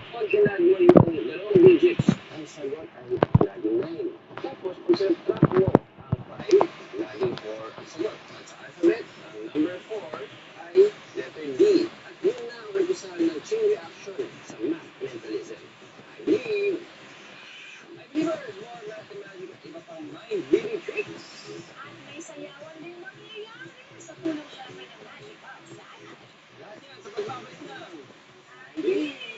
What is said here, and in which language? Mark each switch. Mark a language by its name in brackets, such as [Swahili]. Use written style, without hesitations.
[Filipino] Pag inad mo yung dalawang digits, ang sagot ay laging 9. Tapos, pag subtract mo ang 5, laging 4 ang sagot. At sa alphabet, ang number 4 ay letter D. At yun na ang umpisa ng chain reaction sa math mentalism. [English] I believe there's more math and magic [Filipino] at iba pang [English] mind reading tricks. [Filipino] At may sayawan din mangyayari sa punong syempre ng Magic Box Live. Lahat yan sa pagbabalik ng Believe!